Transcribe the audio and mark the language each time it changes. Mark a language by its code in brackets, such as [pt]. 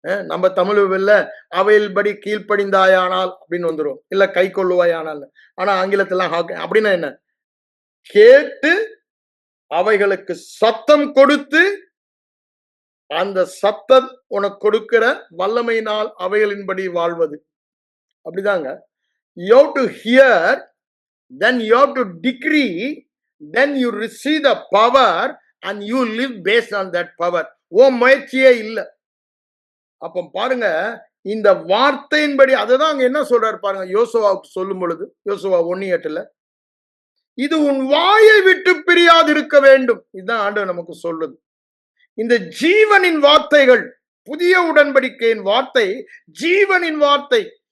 [ta] நம்ம தமிழ் அவையில் படி கீழ்ப்படிந்தாயானால் அப்படின்னு வந்துடும், இல்ல கை கொள்ளுவாயானால். ஆனா ஆங்கிலத்துல அப்படின்னா என்ன? கேட்டு அவைகளுக்கு சத்தம் கொடுத்து, அந்த சத்தம் உனக்கு கொடுக்கிற வல்லமையினால் அவைகளின்படி வாழ்வது. அப்படிதாங்க. [en] you have to hear, then you have to decree, then you receive the power and you live based on that power. [ta] ஓ முயற்சியே இல்ல. அப்ப பாருங்க, இந்த வார்த்தையின்படி, அதுதான் அங்க என்ன சொல்றாரு பாருங்க. யோசுவாவுக்கு சொல்லும் பொழுது, யோசுவா 1:8, இது உன் வாயை விட்டு பிரியாது இருக்க வேண்டும். இதுதான் ஆண்டவர் நமக்கு சொல்றது. இந்த ஜீவனின் வார்த்தைகள், புதிய உடன்படிக்கையின் வார்த்தை, ஜீவனின் வார்த்தை.